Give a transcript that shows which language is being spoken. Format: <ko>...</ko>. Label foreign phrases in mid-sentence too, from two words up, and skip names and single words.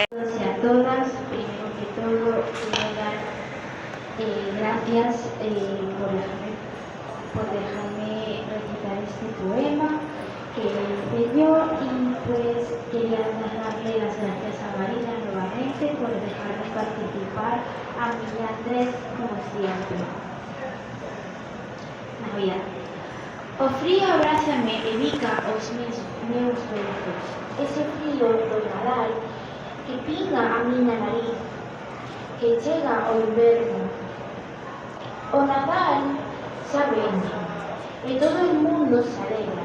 <es>Y a todas, primero que todo, quiero dar gracias por dejarme recitar este poema que hice yo, y pues quería darle las gracias a Marina nuevamente por dejarme participar, a mí y a Andrés como siempre. Navidad.</es> <gl>O frío abrázame e bica os meus beizos, ese frío do Nadal que pinga a miña nariz, que chega ao inverno. O Nadal xa vence, e todo o mundo se alegra.</gl>